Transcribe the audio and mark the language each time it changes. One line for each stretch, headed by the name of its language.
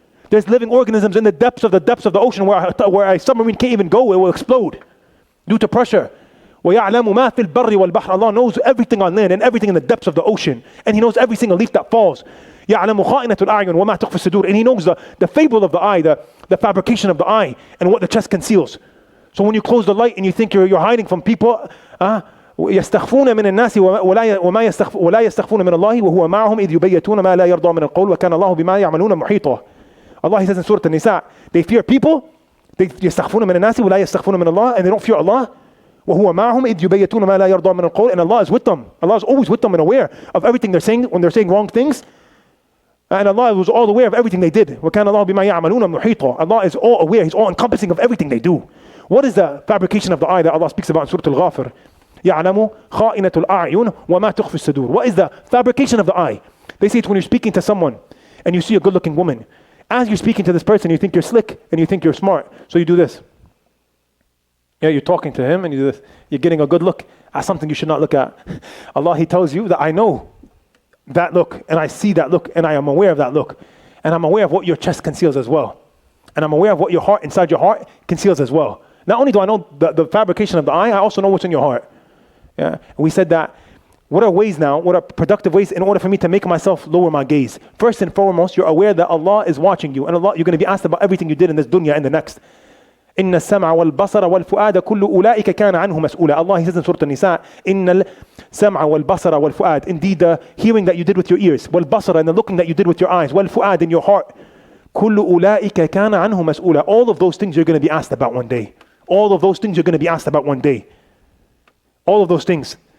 English: There's living organisms in the depths of the ocean where a submarine can't even go. It will explode due to pressure.
Arabic: وَيَعْلَمُ مَا فِي الْبَرِّ وَالْبَحْرِ.
English: Allah knows everything on land and everything in the depths of the ocean. And He knows every single leaf that falls.
Arabic: يَعْلَمُ خَائِنَةُ الْأَعْيُنِ وَمَا تُخْفِي الصُّدُورِ.
English: And He knows the fable of the eye, the fabrication of the eye and what the chest conceals. So when you close the light and you think you're hiding from people,
Arabic: يستخفون من الناس ولا يستخفون من الله وهو معهم إذ يبيتون ما لا يرضى من القول وكان الله بما يعملون محيطا.
English: Allah, He says in Surah An-Nisa, they fear people,
Arabic: يستخفون من الناس ولا يستخفون من
English: Allah, and they don't fear Allah.
Arabic: وهو معهم إذ يبيتون ما لا يرضى من القول,
English: and Allah is with them. Allah is always with them and aware of everything they're saying when they're saying wrong things. And Allah was all aware of everything they did.
Arabic: وَكَانَ اللَّهُ بِمَا يَعْمَلُونَ مُحِيطًا.
English: Allah is all aware, He's all encompassing of everything they do. What is the fabrication of the eye that Allah speaks about in Surah Al-Ghafir?
Arabic: يَعْلَمُ خَائِنَةُ الْأَعْيُنِ وَمَا تُخْفِي الصُّدُورِ.
English: What is the fabrication of the eye? They say it's when you're speaking to someone and you see a good-looking woman. As you're speaking to this person, you think you're slick and you think you're smart. So you do this. Yeah, you're talking to him and you do this. You're getting a good look at something you should not look at. Allah, He tells you that I know that look and I see that look and I am aware of that look. And I'm aware of what your chest conceals as well. And I'm aware of what your heart, inside your heart, conceals as well. Not only do I know the fabrication of the eye, I also know what's in your heart. Yeah, and we said that, what are productive ways in order for me to make myself lower my gaze? First and foremost, you're aware that Allah is watching you, and Allah, you're going to be asked about everything you did in this dunya and the next.
Arabic: إن السمع والبصر والفؤاد كل أولئك كان عنه مسؤولا.
English: Allah, He says in Surah An-Nisa,
Arabic: إن السمع والبصر والفؤاد.
English: Indeed, the hearing that you did with your ears, والبصر, and the looking that you did with your eyes, والفؤاد, in your heart,
Arabic: كل أولئك كان عنه مسؤولا.
English: All of those things you're going to be asked about one day. All of those things you're going to be asked about one day. All of those things.